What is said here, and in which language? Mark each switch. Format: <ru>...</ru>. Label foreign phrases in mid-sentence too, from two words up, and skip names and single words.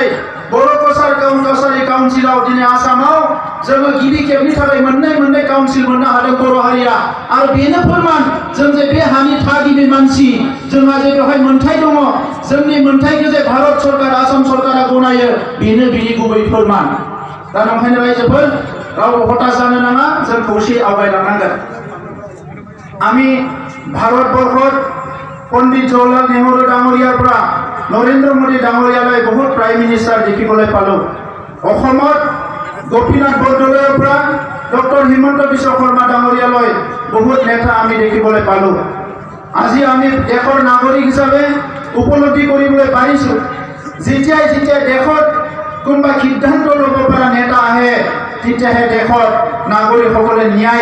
<brx>बर' कसारि काउन्सिलाव दिनै आसामाव जोङो गिबि खेबनि थाखाय मोननै काउन्सिल मोननो हादों बर' हारिया आरो बेनो फोरमान जों जे बे हानि थागिबि मानसि जोंहा जे बेवहाय मोन्थाय दङ जोंनि मोन्थायखौ जे भारत सरकार आसाम सरकारा गनायो बेनो बिनि गुबै फोरमान दा नंखायनो रायजोफोर रावबो हताश जानो नाङा जों खौसेयै आवगायलांनांगोन</brx> <as>আমি ভারতবর্ষত পণ্ডিত জৱাহৰলাল নেহৰু ডাঙৰীয়াৰ পৰা নৰেন্দ্ৰ মোদী ডাঙৰীয়ালৈ বহুত</as> <en>prime minister</en> <as>দেখিবলৈ পালোঁ অসমত গোপীনাথ বৰদলৈৰ পৰা ডক্টৰ হিমন্ত বিশ্ব শৰ্মা ডাঙৰীয়ালৈ বহুত নেতা আমি দেখিবলৈ পালোঁ আজি আমি দেশৰ নাগৰিক হিচাপে উপলব্ধি কৰিবলৈ পাৰিছোঁ যেতিয়াই দেশত কোনোবা সিদ্ধান্ত ল'ব পৰা নেতা আহে তেতিয়াহে দেশত নাগৰিকসকলে ন্যায়</as>